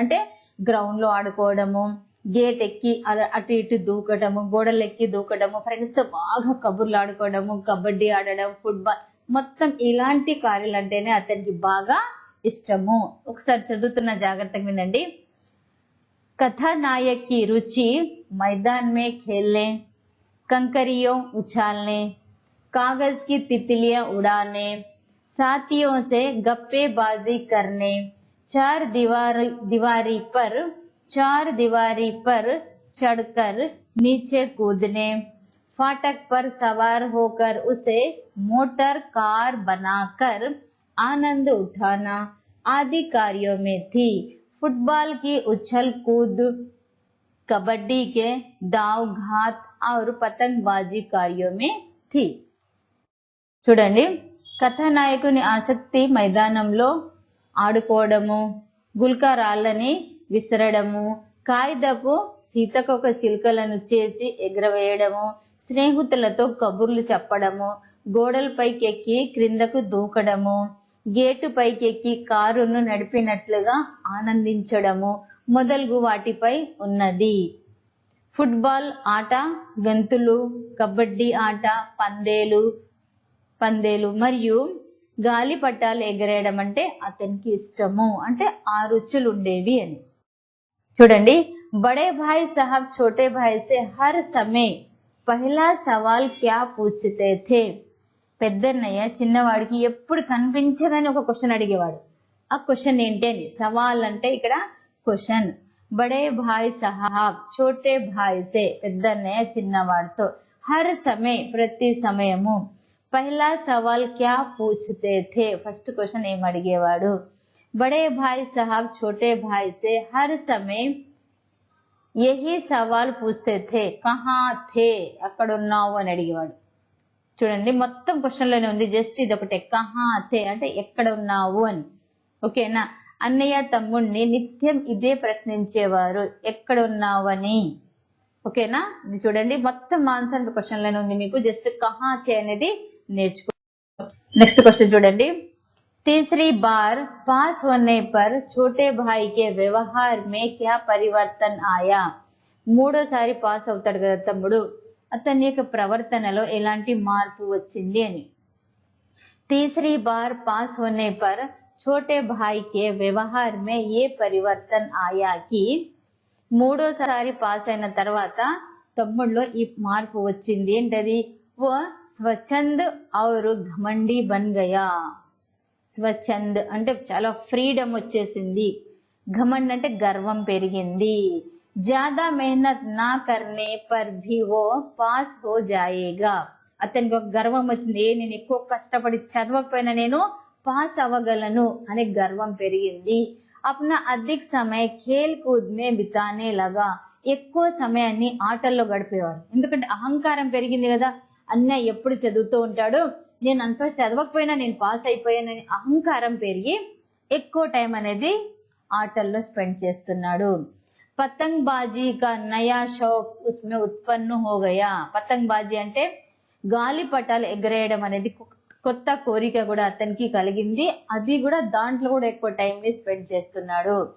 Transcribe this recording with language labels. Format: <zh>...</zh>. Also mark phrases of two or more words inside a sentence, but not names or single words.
<te>అంటే గ్రౌండ్ లో ఆడుకోవడము, గేట్ ఎక్కి అటు ఇటు దూకడము, గోడలు ఎక్కి దూకడము, ఫ్రెండ్స్ తో బాగా కబుర్లు ఆడుకోవడము, కబడ్డీ ఆడడం, ఫుట్బాల్, మొత్తం ఇలాంటి కార్యాలు అంటేనే అతనికి బాగా ఇష్టము. ఒకసారి చదువుతున్న జాగ్రత్తగా వినండి.</te> <hi>कथानायक की रुचि मैदान में खेलने, कंकरियों उछालने, कागज़ की तितलियाँ उड़ाने, సాథియోं से गप्पेबाज़ी करने, చార్ दीवारी पर चढ़कर नीचे कूदने. फाटक पर सवार होकर उसे मोटर कार बनाकर आनंद उठाना आदि कार्यों में थी. फुटबॉल की उछल कूद, कबड्डी के दाव घात और पतंगबाजी कार्यों में थी.</hi> <te>చూడండి, కథానాయకుని ఆసక్తి మైదానంలో ఆడుకోవడము, గుల్కా రాళ్ళని విసరడము, కాగితపు సీతకొక చిలుకలను చేసి ఎగరవేయడము, స్నేహితులతో కబుర్లు చెప్పడము, గోడలపైకి ఎక్కి క్రిందకు దూకడము, గేటు పైకెక్కి కారును నడిపినట్లుగా ఆనందించడము మొదలగు వాటిపై ఉన్నది. ఫుట్బాల్ ఆట గంతులు, కబడ్డీ ఆట పందేలు మరియు గాలిపటాలు ఎగరేయడం అంటే అతనికి ఇష్టము. అంటే ఆ రుచులు ఉండేవి అని. చూడండి,</te> <hi>बड़े भाई साहब छोटे भाई से हर समय पहला सवाल क्या पूछते थे.</hi> <te>పెద్దన్నయ్య చిన్నవాడికి ఎప్పుడు కనిపించగానే ఒక క్వశ్చన్ అడిగేవాడు. ఆ క్వశ్చన్ ఏంటి అని. సవాల్ అంటే ఇక్కడ క్వశ్చన్.</te> <hi>बड़े भाई साहब छोटे भाई से</hi> <te>పెద్ద అన్నయ్య చిన్నవాడితో</te> <hi>हर समय</hi> <te>ప్రతి సమయము</te> <hi>पहला सवाल क्या पूछते थे</hi> <en>first question</en> <te>ఏం అడిగేవాడు</te> <hi>बड़े भाई साहब छोटे भाई से हर समय यही सवाल पूछते थे कहाँ थे</hi> <te>అక్కడ ఉన్నావు అని అడిగేవాడు చూడండి మొత్తం క్వశ్చన్ లోనే ఉంది జస్ట్ ఇది ఒకటే</te> <hi>कहाँ थे</hi> <te>అంటే ఎక్కడ ఉన్నావు అని ఓకేనా అన్నయ్య తమ్ముడిని నిత్యం ఇదే ప్రశ్నించేవారు ఎక్కడ ఉన్నావు అని ఓకేనా ఇది చూడండి మొత్తం</te> <en>answer question</en> <te>లోనే ఉంది మీకు జస్ట్</te> <hi>कहाँ थे</hi> <te>అనేది నేర్చుకో</te> <en>next question</en> <te>చూడండి</te> <hi>तीसरी बार पास होने पर छोटे भाई के व्यवहार में क्या परिवर्तन आया</hi> <te>మూడోసారి పాస్ అవుతాడు కదా తమ్ముడు అతని యొక్క ప్రవర్తనలో ఎలాంటి మార్పు వచ్చింది అని</te> <hi>तीसरी बार पास होने पर छोटे भाई के व्यवहार में ये परिवर्तन आया कि</hi> <te>మూడోసారి పాస్ అయిన తర్వాత తమ్ముడిలో ఈ మార్పు వచ్చింది ఏంటది</te> <hi>वो स्वच्छंद और घमंडी बन गया</hi> <te>స్వచ్ఛంద్ అంటే చాలా ఫ్రీడమ్ వచ్చేసింది ఘమండ్ అంటే గర్వం పెరిగింది</te> <hi>ज़्यादा मेहनत ना करने पर भी वो पास हो जाएगा</hi> <te>అతనికి ఒక గర్వం వచ్చింది నేను ఎక్కువ కష్టపడి చదవకపోయినా నేను పాస్ అవ్వగలను అనే గర్వం పెరిగింది</te> <hi>अपना अधिक समय खेल कूद में बिताने लगा</hi> <te>ఎక్కువ సమయాన్ని ఆటల్లో గడిపేవాడు ఎందుకంటే అహంకారం పెరిగింది కదా అన్నయ్య ఎప్పుడు చదువుతూ ఉంటాడు నేను అంతా చదవకపోయినా నేను పాస్ అయిపోయానని అహంకారం పెరిగి ఎక్కువ టైం అనేది ఆటల్లో స్పెండ్ చేస్తున్నాడు</te> <hi>पतंग बाज़ी का नया शौक उसमें उत्पन्न हो गया</hi> <te>పతంగ్ బాజీ అంటే గాలిపటాలు ఎగరేయడం అనేది కొత్త కోరిక కూడా అతనికి కలిగింది అది కూడా దాంట్లో కూడా ఎక్కువ టైం ని స్పెండ్ చేస్తున్నాడు</te>